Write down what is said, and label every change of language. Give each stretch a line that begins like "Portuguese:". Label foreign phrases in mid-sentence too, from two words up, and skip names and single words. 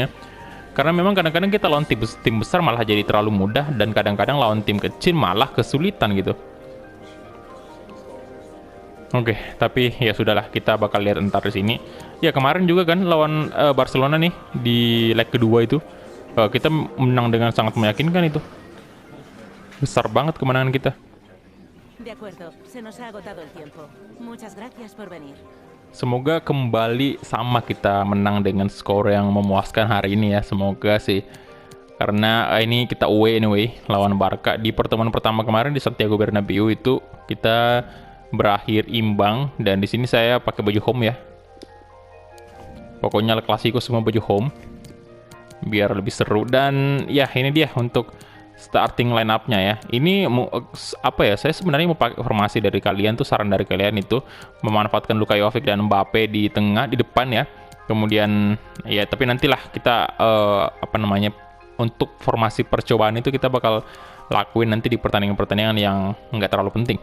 Indonesian: Karena memang kadang-kadang kita lawan tim besar malah jadi terlalu mudah, dan kadang-kadang lawan tim kecil malah kesulitan gitu. Oke, tapi ya sudahlah, kita bakal lihat entar di sini. Ya, kemarin juga kan lawan Barcelona nih di leg kedua itu, kita menang dengan sangat meyakinkan itu. Besar banget kemenangan kita.
Spanish: De acuerdo, se nos ha agotado el tiempo. Muchas gracias por venir.
Indonesian: Semoga kembali sama kita menang dengan skor yang memuaskan hari ini ya. Semoga sih. Karena ini kita
English: away anyway
Indonesian: lawan Barca. Di pertemuan pertama kemarin di Santiago Bernabeu itu kita berakhir imbang, dan di sini saya pakai baju home ya. Pokoknya El Clasico semua baju home biar lebih seru. Dan ya, ini dia untuk
English: starting line up-
Indonesian: nya ya. Ini apa ya? Saya sebenarnya mau pakai formasi dari kalian tuh, saran dari kalian itu memanfaatkan Luka Jovic dan Mbappe di tengah, di depan ya. Kemudian ya, tapi nantilah kita apa namanya, untuk formasi percobaan itu kita bakal lakuin nanti di pertandingan-pertandingan yang nggak terlalu penting.